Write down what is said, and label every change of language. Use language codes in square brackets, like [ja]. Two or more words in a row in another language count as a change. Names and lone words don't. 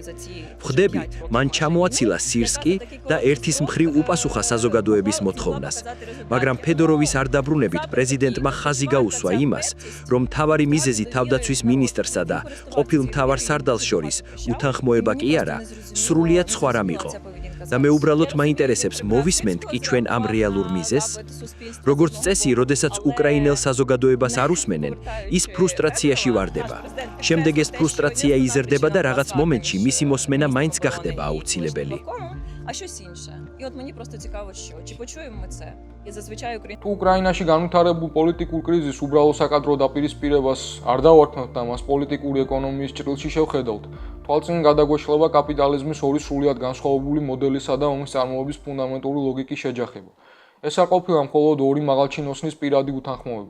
[ka] ვხვდები, მან ჩამოაცილა სირსკი და ერთის მხრივ უპასუხა საზოგადოების მოთხოვნას, მაგრამ ფედოროვის არ დაბრუნებით პრეზიდენტმა ხაზი გაუსვა იმას, რომ მთავარი მიზეზი თავდაცვის მინისტრსა და ყოფილ მთავარ სარდალს შორის უთანხმოება კი არა, სრულიად სხვა რამ იყო. და მე უბრალოდ მაინტერესებს მოვისმენთ კი ჩვენ ამ რეალურ მიზეზს? როგორც წესი, როდესაც უკრაინელ საზოგადოებას არ უსმენენ, ის ფრუსტრაციაში ვარდება. შემდეგ ეს ფრუსტრაცია იზრდება და რაღაც მომენტში მისი მოსმენა მაინც გახდება აუცილებელი. [uk] А щось інше. І от мені просто цікаво, що чи почуємо ми це? І зазвичай Україна [ka] თუ უკრაინაში განვითარებულ პოლიტიკურ კრიზისს უბრალო საკადრო დაპირისპირებას არ დავართმევთ და მას პოლიტიკური ეკონომიის ჭრილში შევხედავთ, თვალწინ გადაგვეშლება კაპიტალიზმის ორი სრულიად განსხვავებული მოდელისა და ომის წარმოების ფუნდამენტური ლოგიკის შეჯახება. ეს არ ყოფილა მხოლოდ ორი მაღალჩინოსნის პირადი უთანხმოება.